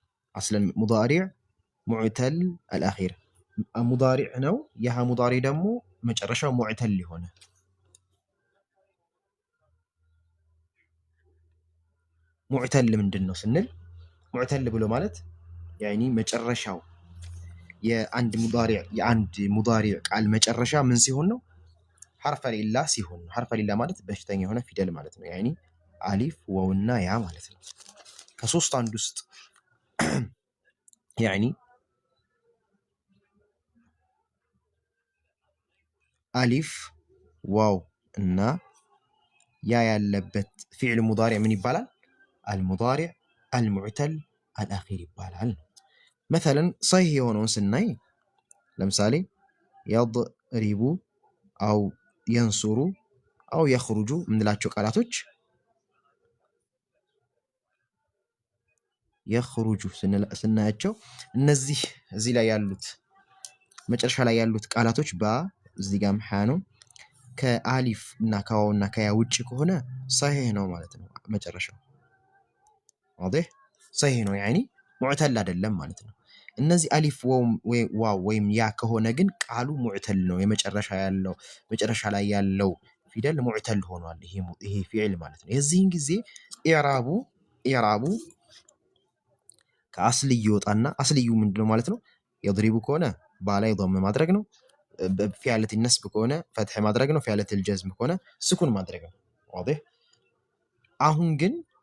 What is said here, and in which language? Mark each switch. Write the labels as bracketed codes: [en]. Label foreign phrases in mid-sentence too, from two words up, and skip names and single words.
[ar] أصل المضارع معتل الأخير [am] مضارع ነው ያ مضارع ደግሞ መጨረሻው معتل ሆነ معتل ምንድነው ስንል معتل ብሎ ማለት يعني መጨረሻው የአንድ ሙዳሪዕ ቃል መጨረሻ ምን ሲሆን ነው [ar] حرف الإلا [am] ሲሆን [ar] حرف الإلا [am] ማለት በሽተኛ የሆነ ፊደል ማለት ነው يعني አሊፍ ወውና ያ ማለት ነው ከሶስት አንድ ውስጥ يعني አሊፍ ዋው እና ያ ያለበት [ar] فعل مضارع [am] ምን ይባላል [ar] المضارع المعتل الأخير [am] ይባላል مثلا صحيح የሆነውን ስናይ ለምሳሌ [ar] يضرب أو ينصر أو يخرج [am] ምንላቸው ቃላቶች يخرج ስናያቸው እነዚህ እዚህ ላይ ያሉት መጨረሻ ላይ ያሉት ቃላቶች እዚህ ጋር መሐ ነው ከአሊፍ እና ከዋው እና ከያ ውጪ ከሆነ صحيح ነው ማለት ነው መጨረሻው [ar] واضح صحيح [am] ነው يعني معتل አይደለም ማለት ነው እነዚህ አሊፍ ዋው ወይም ያ ከሆነ ግን ቃሉ ሙዕተል ነው መጨረሻ ላይ ያለው ፊደል ሙዕተል ሆኗል ይሄ ፊዕል ማለት ነው የዚህን ጊዜ ኢዕራቡ ከአስልዩ ይወጣና አስልዩ ምንድነው ማለት ነው يضرب ከሆነ ባላይ ضم ማድረግ ነው ፊዓለት النسب ከሆነ ፈትህ ማድረግ ነው ፊዓለት الجزم ከሆነ ስኩን ማድረግ ነው واضح አሁን ግን